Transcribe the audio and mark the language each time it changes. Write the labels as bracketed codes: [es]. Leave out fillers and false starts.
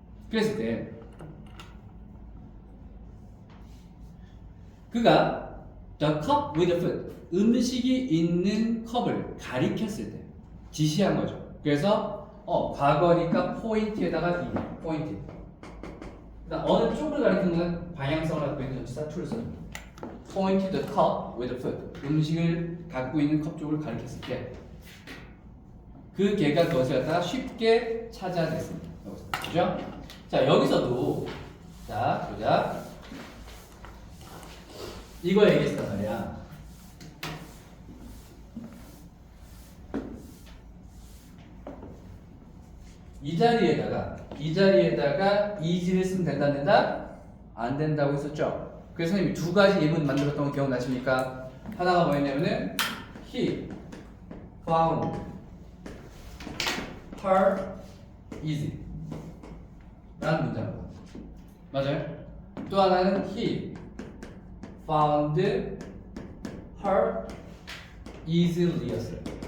[ko] 그랬을 때 그가 the cup with the food 음식이 있는 컵을 가리켰을 때 지시한 거죠. 그래서 과거니까 포인트에다가 이 포인트. 그다음 어느 쪽을 가리키는 건 방향성을 갖고 있는 전치사 towards. [en] Point the cup with the foot. [ko] 음식을 갖고 있는 컵 쪽을 가리켰을 때 그 개가 그것을 갖다가 쉽게 찾아냈습니다. 그죠? 자, 여기서도 자, 보자. 이거 얘기했단 말이야. 이 자리에다가 is를 쓰면 된다 안 된다? 안 된다고 했었죠. 그래서 선생님이 두 가지 예문 만들었던 거 기억나십니까? 하나가 뭐였냐면은 [en] he found her easy [ko] 라는 문장. 맞아요? 또 하나는 [en] he found her easily [ko] 였어요.